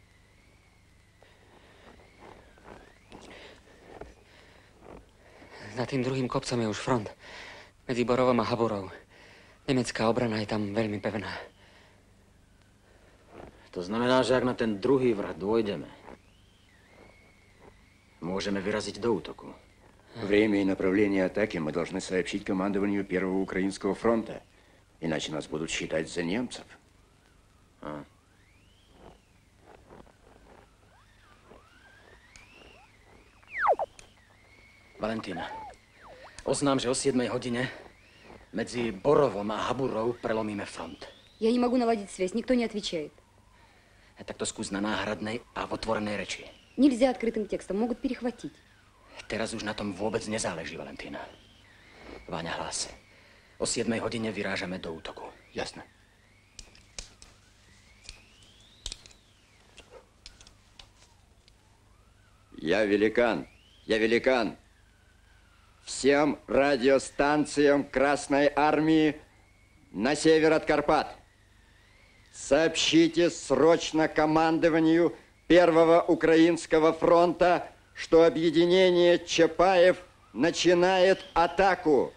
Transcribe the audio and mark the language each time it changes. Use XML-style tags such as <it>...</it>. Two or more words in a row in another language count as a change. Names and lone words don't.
<sk>Za tým druhým kopcom je už front. Medzi Borovom a Haburou. Nemecká obrana je tam veľmi pevná. To znamená, že ak na ten druhý vrch dôjdeme, môžeme vyraziť do útoku.</sk> <ru>Время и направление атаки мы должны сообщить командованию Первого Украинского фронта. Иначе нас будут считать за немцев.</ru> <sk>Valentína, oznám, že o 7 hodine medzi Borovom a Haburou prelomíme front.</sk> <ru>Я не могу наладить связь, никто не отвечает.</ru> <sk>Tak to skús na náhradnej a v otvorenej reči.</sk> <ru>Нельзя открытым текстом, могут перехватить.</ru> <sk>Teraz už na tom vôbec nezáleží, Valentína. Váňa, hlas. O 7 hodine vyrážame do útoku. Jasné.</sk> <ru>Я великан. Я великан. Всем радиостанциям Красной Армии на север от Карпат. Сообщите срочно командованию Первого Украинского фронта, что объединение Чапаев начинает атаку.</ru>